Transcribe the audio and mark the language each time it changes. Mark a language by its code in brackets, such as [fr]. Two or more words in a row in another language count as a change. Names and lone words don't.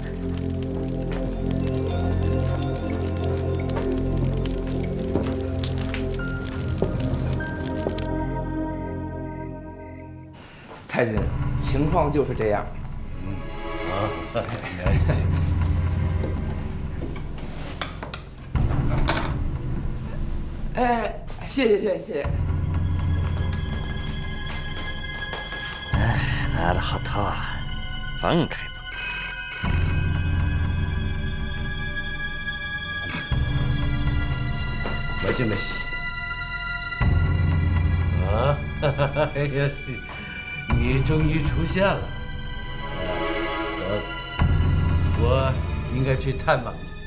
[zh] 太君，情况就是这样。哎，谢谢。 [ja] なるほど。 [zh] 放開吧。没事。啊，哎呀，你终于出现了。我应该去探望你。